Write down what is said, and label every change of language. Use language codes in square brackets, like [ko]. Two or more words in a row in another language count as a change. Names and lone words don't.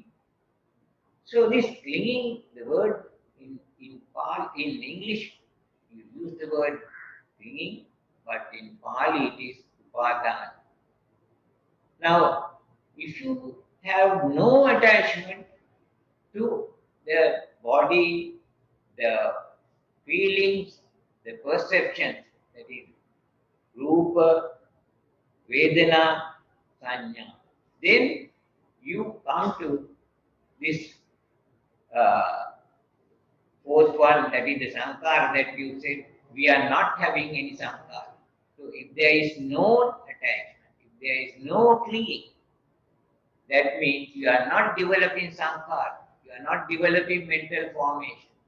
[en] So this clinging, the word in English, you use the word clinging, but in Pali it is upadana. Now, if you have no attachment to the body, the feelings, the perceptions, that is [pi] rupa, vedana, sanya, [en] then you come to this fourth one, that is the sankhara that you said, we are not having any sankhara. So if there is no attachment, if there is no clinging, that means you are not developing sankhara, you are not developing mental formation.